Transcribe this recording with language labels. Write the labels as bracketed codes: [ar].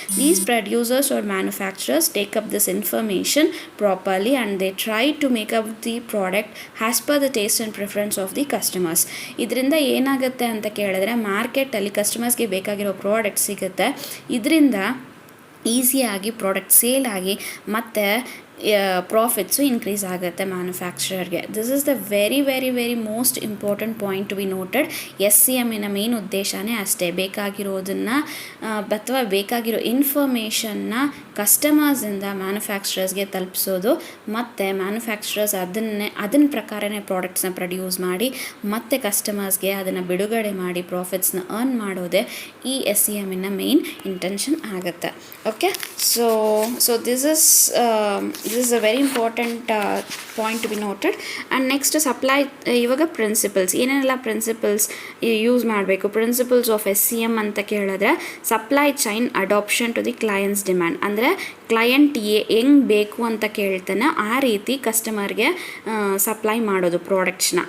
[en] These producers or manufacturers take up this information properly and they try to make up the product as per the taste and preference of the customers. [kn] ಇದರಿಂದ ಏನಾಗುತ್ತೆ ಅಂತ ಕೇಳಿದ್ರೆ, ಮಾರ್ಕೆಟಲ್ಲಿ ಕಸ್ಟಮರ್ಸ್ಗೆ ಬೇಕಾಗಿರೋ product ಸಿಗುತ್ತೆ. ಇದರಿಂದ ಈಸಿಯಾಗಿ ಪ್ರಾಡಕ್ಟ್ ಸೇಲ್ ಆಗಿ ಮತ್ತು ಪ್ರಾಫಿಟ್ಸು ಇನ್ಕ್ರೀಸ್ ಆಗುತ್ತೆ ಮ್ಯಾನುಫ್ಯಾಕ್ಚರರ್ಗೆ. [en] This is the very very very most important point to be noted. [kn] SCMನ main ಉದ್ದೇಶನೇ ಅಷ್ಟೇ, ಬೇಕಾಗಿರೋದನ್ನು ಅಥವಾ ಬೇಕಾಗಿರೋ ಇನ್ಫಾರ್ಮೇಷನ್ನ ಕಸ್ಟಮರ್ಸಿಂದ ಮ್ಯಾನುಫ್ಯಾಕ್ಚರರ್ಸ್ಗೆ ತಲುಪಿಸೋದು, ಮತ್ತು ಮ್ಯಾನುಫ್ಯಾಕ್ಚರರ್ಸ್ ಅದನ್ನ ಪ್ರಕಾರನೇ ಪ್ರಾಡಕ್ಟ್ಸ್ನ ಪ್ರೊಡ್ಯೂಸ್ ಮಾಡಿ ಮತ್ತು ಕಸ್ಟಮರ್ಸ್ಗೆ ಅದನ್ನು ಬಿಡುಗಡೆ ಮಾಡಿ ಪ್ರಾಫಿಟ್ಸ್ನ ಅರ್ನ್ ಮಾಡೋದೇ ಈ SCMನ ಮೇನ್ ಇಂಟೆನ್ಷನ್ ಆಗುತ್ತೆ. [en] Okay, so this is a very important point to be noted. And next supply [kn] ಇವಾಗ ಪ್ರಿನ್ಸಿಪಲ್ಸ್, ಏನೇನೆಲ್ಲ ಪ್ರಿನ್ಸಿಪಲ್ಸ್ ಯೂಸ್ ಮಾಡಬೇಕು. [en] principles of SCM [kn] ಅಂತ ಕೇಳಿದ್ರೆ, [en] Supply chain adaptation to the clients demand. [kn] ಅಂದರೆ ಕ್ಲೈಂಟ್ ಹೆಂಗೆ ಬೇಕು ಅಂತ ಕೇಳ್ತಾನೆ ಆ ರೀತಿ ಕಸ್ಟಮರ್ಗೆ ಸಪ್ಲೈ ಮಾಡೋದು ಪ್ರಾಡಕ್ಟ್ಸ್ನ.